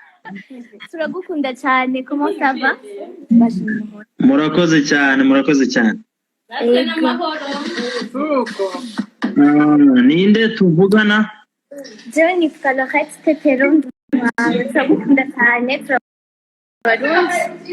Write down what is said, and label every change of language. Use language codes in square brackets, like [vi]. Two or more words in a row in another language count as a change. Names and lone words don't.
[rn] turagukunda cyane. [fr] Comment ça va? [rn] Murakoze cyane. Ninde tuvugana? Jewe nitwa Lorette Tetero. Turagukunda cyane. Turabarundi.